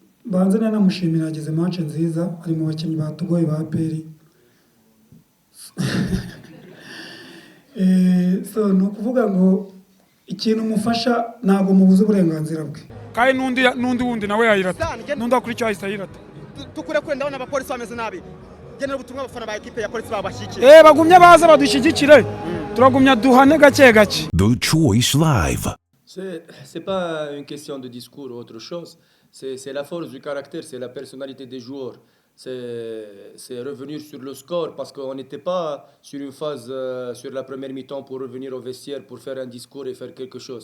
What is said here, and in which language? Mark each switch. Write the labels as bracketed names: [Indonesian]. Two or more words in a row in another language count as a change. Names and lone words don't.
[Kinyarwanda] banze namushimira ageze match nziza ari mu bakinnyi batugoye ba peri so no kuvuga ngo ikintu mufasha ntabwo mubuze uburenganzira bwe kandi nundi wundi nawe yayirata nundi akurikiye ahita ayirata tukure kure ndabona abapolisi bameze nabi genera ubutumwa abafana ba equipe ya polisi babashyikira bagumye baza badushyigikire turagumya duhane gake gake. The Choice Live. [French] C'est pas une question de discours ou autre chose, c'est la force du caractère, c'est la personnalité des joueurs. C'est revenir sur le score parce qu'on n'était pas sur une phase sur la première mi-temps pour revenir au vestiaire, pour faire un discours et faire quelque chose.